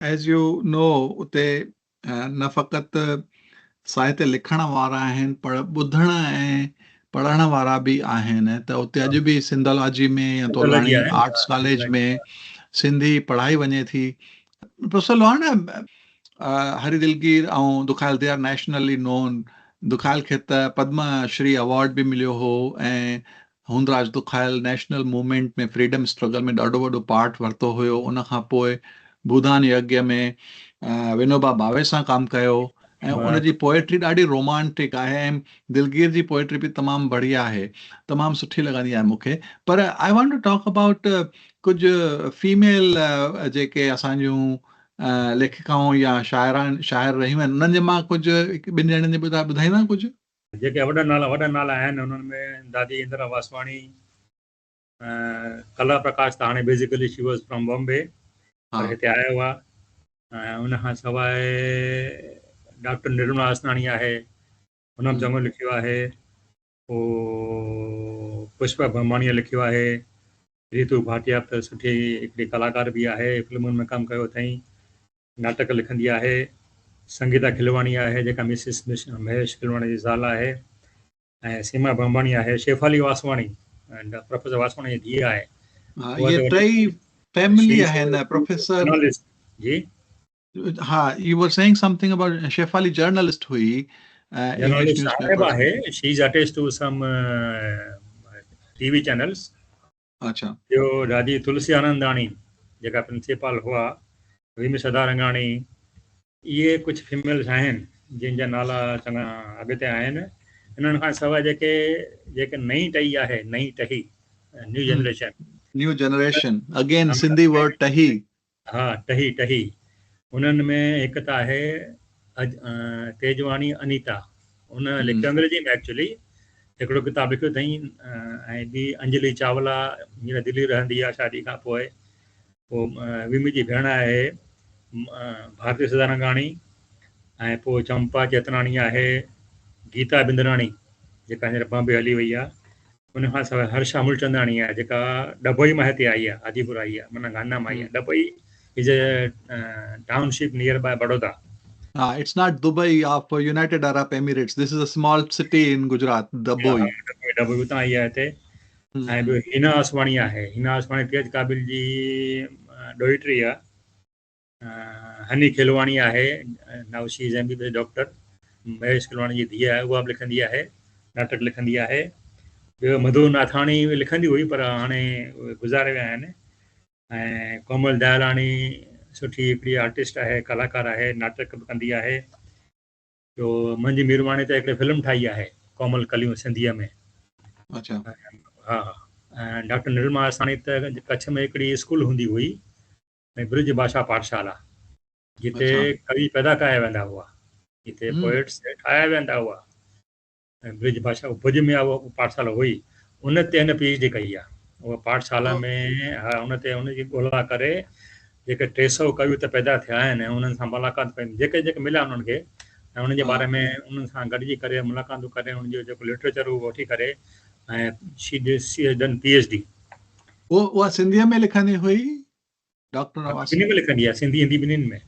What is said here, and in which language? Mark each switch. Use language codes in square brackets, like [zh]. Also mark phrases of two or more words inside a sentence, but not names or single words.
[en] as you know [sd] उते न फ़क़्ति साहित्य लिखण वारा आहिनि, पर ॿुधण ऐं पढ़ण वारा बि आहिनि। त उते हा, अॼु बि सिंधोलॉजी में या सिंधोलॉजी तोलाणी आहे। आर्ट्स कॉलेज में सिंधी पढ़ाई वञे थी। प्रोफेसर लोहाना, हरी दिलगीर ऐं दुखायल, [en] they are nationally known. [sd] दुखायल खे त पद्म श्री अवॉर्ड बि मिलियो हो ऐं हूंदराज दुखायल [en] national movement [sd] में [en] freedom struggle [sd] में ॾाढो वॾो पार्ट वरितो हुयो। उन खां पोइ भूदान यज्ञ में विनोबा भावे सां कमु कयो ऐं हा, उनजी पोएट्री ॾाढी रोमांटिक आहे ऐं दिलगीर जी पोएट्री बि तमामु बढ़िया आहे, तमामु सुठी लॻंदी आहे मूंखे। पर [en] I want to talk about [sd] कुझु फीमेल जेके असांजूं लेखिकाऊं या शाइर रहियूं आहिनि, उन्हनि जे मां कुझु हिकु ॿिनि ॼणनि जे ॿुधाईंदा कुझु? जेके वॾा नाला आहिनि उन्हनि में दादी इंदिरा वासवाणी, कला प्रकाश त हाणे [en] basically she was from Bombay, [sd] हा। पर हिते आया हुआ। ऐं उन खां सवाइ डॉक्टर निर्मला असनाणी आहे, हुन बि चङो लिखियो आहे। पोइ पुष्पा भंभाणीअ लिखियो आहे। रितू भाटिया त सुठी हिकिड़ी कलाकार बि आहे, फिल्मुनि में कमु कयो अथई, नाटक लिखंदी आहे। संगीता खिलवाणी आहे जेका मिसिस महेश खिलवाणी जी ज़ाल आहे। ऐं सीमा भंभाणी आहे। शेफाली वासवाणी प्रोफेसर वासवाणी जी धीउ आहे। हा, उहा इहे त टई वॾी फैमिली शी आहिनि प्रोफेसर। जर्नलिस्ट जी, हा, [en] you were saying something about Shefali journalist हुई, इंग्लिश [sd] जर्नलिस्ट हाणे बि न्यूज़पेपर्स में। [en] आहे। she is attached to some TV channels. [sd] अच्छा। ॿियो दादी तुलसी आनंदाणी जेका प्रिंसिपल हुआ, वीमी सदारंगाणी, इहे कुझु फीमेल्स आहिनि जिन जा नाला चङा अॻिते आहिनि। इन्हनि खां सवाइ जेके जेके नई टही आहे, नई टही [en] new generation, new generation, again Sindhi word टही। [sd] हा, टही उन्हनि में हिकु त आहे तेजवाणी अनीता। उन लिखियो अंग्रेजी में एक्चुअली हिकिड़ो किताबु लिखियो अथई। ऐं ॿी अंजलि चावला, हींअर दिल्ली रहंदी आहे शादी खां पोइ। पोइ विमी जी भेण आहे भारती सदारंगाणी। ऐं पोइ चंपा चेतनाणी आहे, गीता बिंदराणी जेका हींअर बॉम्बे हली वई आहे। उन खां सवाइ हर्षा मूलचंदाणी आहे जेका डभोई मां हिते आई आहे, आदिपुर आई आहे, माना गाना मां आई आहे। [en] Dabhoi is a township near by Baroda. It's not Dubai of United Arab Emirates. This is a small city in Gujarat, Daboi. [sd] डभोई उतां आई आहे हिते। ऐं ॿियो हिना आसवाणी आहे। हिना आसवाणी तेज काबिल जी ॾोहिटी आहे। हनी खिलवाणी आहे, [en] now she is MBBS doctor. [sd] महेश खिलवाणी जी धीउ आहे, उहा बि लिखंदी आहे, नाटक लिखंदी आहे। ॿियो मधु नाथाणी लिखंदी हुई पर हाणे उहे गुज़ारे विया आहिनि। ऐं कोमल दयालाणी सुठी हिकिड़ी आर्टिस्ट आहे, कलाकार आहे, नाटक बि कंदी आहे। ॿियो मुंहिंजी मीरवाणी त हिकिड़ी फिल्म ठाही आहे, कोमल कलियूं सिंधीअ में। अच्छा। हा। ऐं डॉक्टर निर्मला आसनाणी त कच्छ में हिकिड़ी स्कूल हूंदी हुई, ऐं ब्रिज भाषा पाठशाला, जिते अच्छा। कवि पैदा कया वेंदा हुआ, जिते पोइट्स ठाहिया वेंदा हुआ। ऐं ब्रिज भाषा भुज में आहे उहा पाठशाला हुई। उन ते हिन PhD कई आहे। उहा पाठशाला में हा, उन ते उनजी ॻोल्हा करे जेके 300 कवि त पैदा थिया आहिनि, ऐं उन्हनि सां मुलाक़ात कई, जेके जेके मिलिया उन्हनि खे, ऐं उन्हनि जे बारे में उन्हनि सां गॾिजी करे मुलाक़ातूं करे उनजो जेको लिटरेचर उहो वठी करे ऐं [en] she has done PhD. [sd] उहा सिंधीअ में लिखंदी हुई डॉक्टर ॿिन्ही में लिखंदी आहे, सिंधी हिंदी ॿिन्हिनि में।